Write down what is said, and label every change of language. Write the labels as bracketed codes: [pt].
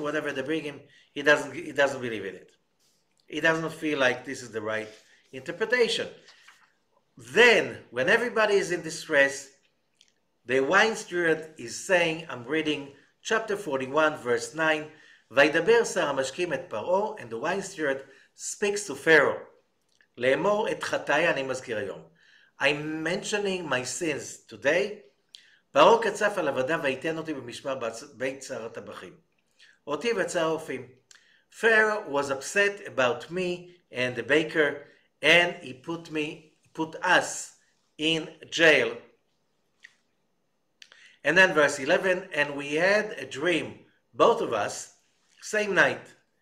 [en] Whatever they bring him, he doesn't believe in it. He doesn't feel like this is the right interpretation. Then, when everybody is in distress, the wine steward is saying, I'm reading chapter 41, verse 9, [he] וידבר שר המשקים את פרעה, [en] and the wine steward speaks to Pharaoh. [he] לאמור את חטאי אני מזכיר היום. [en] I'm mentioning my sins today. [he] פרעה קצף על עבדיו ויתן אותי במשמר בית שר הטבחים. אותי ואת שר האופים. [en] Pharaoh was upset about me and the baker, and he put us in jail. And then verse 11, and we had a dream, both of us, same night.